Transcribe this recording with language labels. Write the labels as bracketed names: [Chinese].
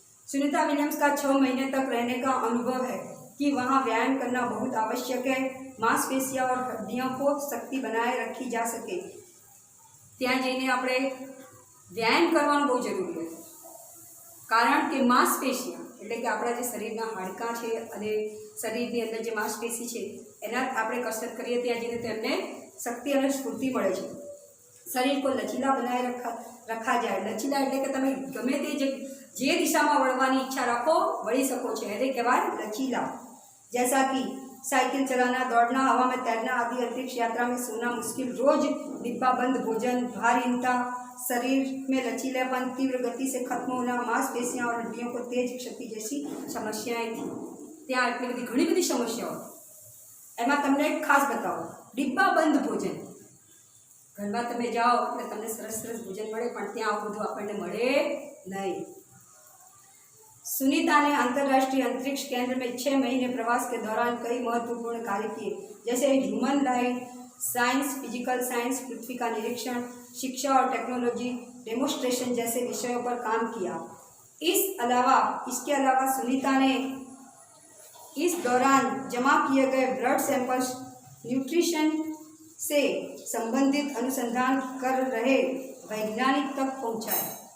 [Hindi] Sunita Williams का 6 महीने तक रहने का अनुभव है कि वहाँ व्यायाम करना बहुत आवश्यक है। मांसपेशियाँ और हड्डियों को शक्ति बनाए रखी जा सके [Gujarati] त्यां जईने आपणे व्यायाम करवानुं बहुत जरूरी है, कारण कि [Hindi] मांसपेशियाँ [Gujarati] એટલે કે આપણા જે શરીરના હાડકાં છે અને શરીરની અંદર જે માંસપેશી છે એના આપણે કસરત કરીએ ત્યાં જઈને તો એમને શક્તિ અને સ્ફૂર્તિ મળે છે। [Hindi] शरीर को लचीला बनाए रखा जाए। [Gujarati] लचीला એટલે કે તમે ગમે તે જે દિશામાં વળવાની ઈચ્છા રાખો વળી શકો છો, એને કહેવાય लचीला। [Hindi] जैसा कि साइकिल चलाना, दौड़ना, हवा में तैरना आदि अंतरिक्ष यात्रा में सोना मुश्किल, रोज डिब्बा बंद भोजन, भारहीनता, शरीर में लचीलापन, तीव्र गति से खत्म होना, मांसपेशियां और हड्डियों को तेज क्षति जैसी समस्याएं थी। [Gujarati] ત્યાં એટલી બધી ઘણી બધી સમસ્યાઓ, એમાં તમને એક ખાસ બતાવો, [Hindi] डिब्बा बंद भोजन। [Gujarati] घरमा તમે જાઓ એટલે તમને સરસ સરસ ભોજન મળે, પણ ત્યાં આવું બધું આપણને મળે નહીં। [Hindi] सुनीता ने अंतर्राष्ट्रीय अंतरिक्ष केंद्र में 6 महीने प्रवास के दौरान कई महत्वपूर्ण कार्य किए, जैसे human life, science, physical science, पृथ्वी का निरीक्षण, शिक्षा और टेक्नोलॉजी, डेमोस्ट्रेशन जैसे विषयों पर काम किया। इसके अलावा सुनीता ने इस दौरान जमा किए गए ब्लड सैंपल्स, न्यूट्रिशन से संबंधित अनुसंधान कर रहे वैज्ञानिक तक पहुँचाए।